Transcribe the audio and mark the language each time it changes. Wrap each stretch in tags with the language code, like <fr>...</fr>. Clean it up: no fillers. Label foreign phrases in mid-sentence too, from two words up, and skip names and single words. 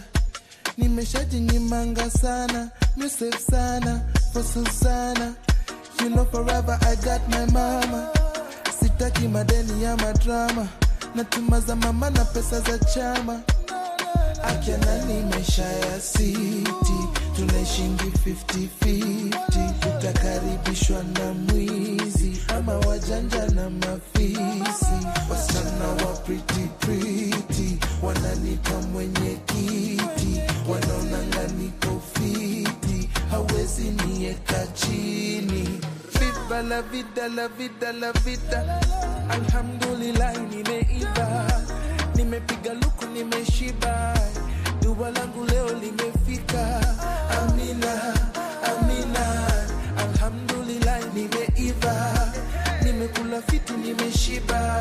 <sw>Nimeshajinyimanga sana, safe sana,</sw> <en>for Susana. You know forever I got my mama.</en> <sw>Sitaki madeni ya madrama, natuma za mama na pesa za chama. Akiana ni maisha ya city, tunaishingi 50-50. Tutakaribishwa na mwizi ama wajanja na mafisi. Wasichana wa pretty, wananipa mwenye kiti. Wanaonanga niko fiti, hawezi nieka chini.</sw> <es>Viva la vida, la vida, la vida.</es> <sw>Alhamdulillah nimeiva, nimepiga luku nimeshiba. Dua langu leo limefika. Amina, amina. Alhamdulillah nimeiva, nimekula fiti nimeshiba.</sw>